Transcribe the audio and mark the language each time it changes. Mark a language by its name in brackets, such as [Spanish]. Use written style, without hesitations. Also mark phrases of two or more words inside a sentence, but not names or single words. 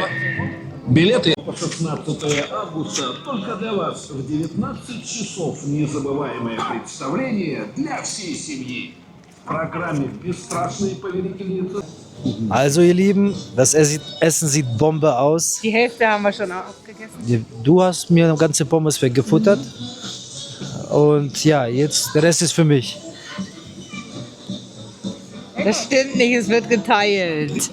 [Russian] Билеты по 16 августа только для вас в 19 часов. Незабываемое представление для всей семьи. В программе «Бесстрашные повелительницы». [German] Also ihr Lieben, das Essen sieht Bombe aus. Die Hälfte haben wir schon aufgegessen. Du hast mir eine ganze Pommes weggefuttert. Und ja, jetzt der Rest ist für mich. Das stimmt nicht, es wird geteilt.